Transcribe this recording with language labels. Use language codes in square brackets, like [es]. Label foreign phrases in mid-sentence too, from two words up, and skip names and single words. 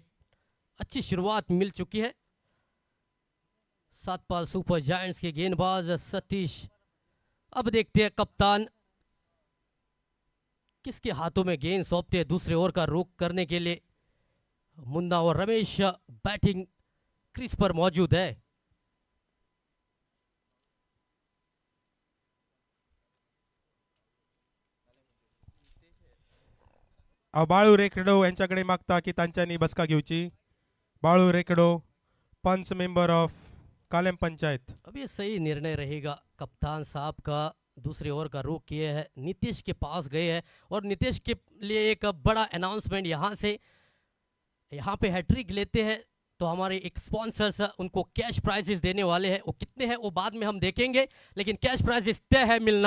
[hi] अच्छी शुरुआत मिल चुकी है। सातपाल सुपर जायंट्स के गेंदबाज सतीश, अब देखते हैं कप्तान किसके हाथों में गेंद सौंपते हैं दूसरे ओवर का रुख करने के लिए। मुन्ना और रमेश [en] batting crease [hi] पर मौजूद है। [kok] बाळू रेकडो यांच्याकडे मागता की त्यांच्यानी बसका घेऊची। बाळू रेकडो, पंच [en] member of [kok] कालेम पंचायत। [hi] अब ये सही निर्णय रहेगा कप्तान साहब का। दूसरे ओवर का रुख किए है, नीतीश के पास गए हैं और नीतीश के लिए एक बड़ा अनाउंसमेंट यहाँ से। यहाँ पे हैट्रिक लेते हैं तो हमारे एक स्पॉन्सर्स उनको [en] cash prizes [hi] देने वाले हैं। वो कितने हैं वो बाद में हम देखेंगे, लेकिन [en] cash prizes [hi] तय है मिलना।